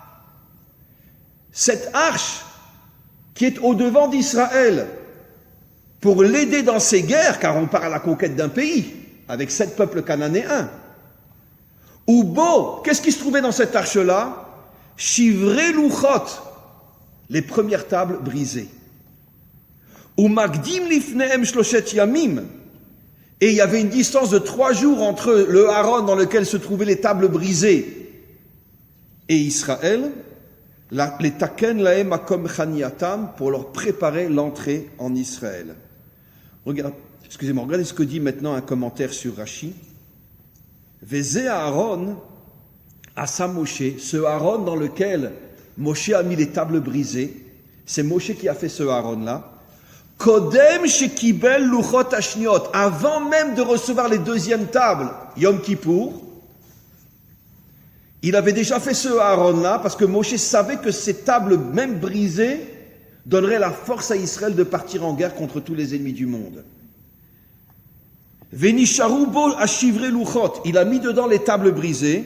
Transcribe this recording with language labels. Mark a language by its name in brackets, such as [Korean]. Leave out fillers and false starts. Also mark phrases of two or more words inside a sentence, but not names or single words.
[French] Cette arche qui est au-devant d'Israël pour l'aider dans ses guerres, car on part à la conquête d'un pays, avec 7 peuples cananéens. Ubo, qu'est-ce qui se trouvait dans cette arche-là? [Hebrew] שברי לוחות, [French] les premières tables brisées. [Hebrew] ומקדים לפניהם שלושת ימים, [French] et il y avait une distance de 3 jours entre le Aaron dans lequel se trouvaient les tables brisées et Israël. [Hebrew] לתקן להם מקום חנייתם, [French] pour leur préparer l'entrée en Israël. Regardez ce que dit maintenant un commentaire sur Rashi. [Hebrew] וזה ארון, עשה משה, [French] ce Aaron dans lequel Moshe a mis les tables brisées, c'est Moshe qui a fait ce Aaron-là. [Hebrew] קודם שקיבל לוחות השניות, [French] avant même de recevoir les deuxièmes tables, Yom Kippour, il avait déjà fait ce Aaron-là parce que Moshe savait que ces tables, même brisées, donneraient la force à Israël de partir en guerre contre tous les ennemis du monde. [Hebrew] ונשארו בו השברי לוחות, [French] il a mis dedans les tables brisées.